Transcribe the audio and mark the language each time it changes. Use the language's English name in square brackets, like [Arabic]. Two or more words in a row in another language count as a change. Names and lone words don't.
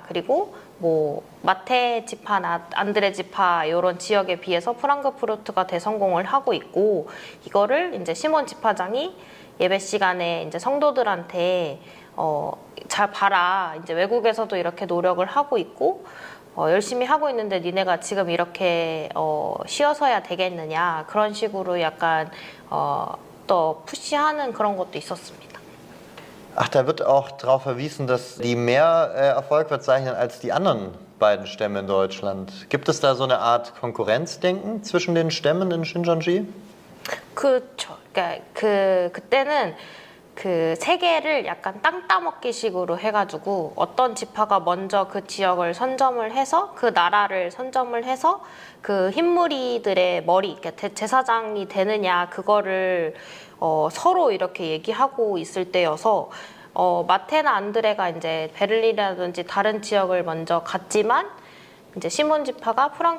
[Korean] 그리고 뭐 마테 지파나 안드레 지파 이런 지역에 비해서 프랑크푸르트가 대성공을 하고 있고 이거를 이제 시몬 지파장이 예배 시간에 이제 성도들한테 잘 봐라. 이제 외국에서도 이렇게 노력을 하고 있고 열심히 하고 있는데 니네가 지금 이렇게 쉬어서야 되겠느냐 그런 식으로 약간 또 푸시하는 그런 것도 있었습니다. [German] Ach, da wird auch darauf verwiesen, dass die mehr Erfolg verzeichnen als die anderen beiden Stämme in Deutschland. Gibt es da so eine Art Konkurrenzdenken zwischen den Stämmen in Shincheonji? [Korean] 그렇죠. 그러니까 그때는 그 세계를 약간 땅 따먹기식으로 해가지고 어떤 지파가 먼저 그 지역을 선점을 해서 그 나라를 선점을 해서 그 흰무리들의 머리, 그러니까 제사장이 되느냐 그거를 서로 이렇게 얘기하고 있을 때여서 마테나 안드레가 이제 베를린이라든지 다른 지역을 먼저 갔지만 이제 시몬 지파가